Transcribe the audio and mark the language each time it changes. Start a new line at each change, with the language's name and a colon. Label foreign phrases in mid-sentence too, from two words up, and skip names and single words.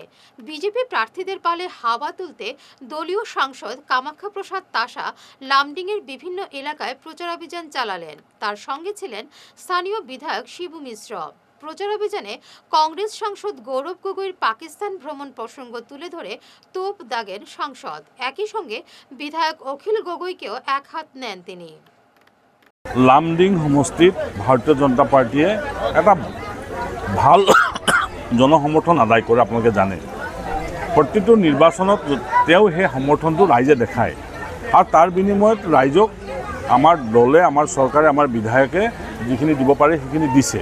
Bangla: বিজেপি প্রার্থীদের পালে হাওয়া তুলতে দলীয় সাংসদ কামাখ্যা প্রসাদ তাসা লামডিংয়ের বিভিন্ন এলাকায় প্রচারাভিযান চালালেন। তার সঙ্গে ছিলেন স্থানীয় বিধায়ক শিবু মিশ্র। প্রচারাভিযানে কংগ্রেস সাংসদ গৌরব গগৈর পাকিস্তান ভ্রমণ প্রসঙ্গ তুলে ধরে তোপ দাগেন সাংসদ। একই সঙ্গে বিধায়ক অখিল গগৈকেও এক হাত নেন তিনি।
Assamese: লামডিং সমষ্টিত ভাৰতীয় জনতা পাৰ্টীয়ে এটা ভাল জনসমৰ্থন আদায় কৰে। আপোনালোকে জানে প্ৰতিটো নিৰ্বাচনত তেওঁ সেই সমৰ্থনটো ৰাইজে দেখায় আৰু তাৰ বিনিময়ত ৰাইজক আমাৰ দলে, আমাৰ চৰকাৰে, আমাৰ বিধায়কে যিখিনি দিব পাৰে সেইখিনি দিছে।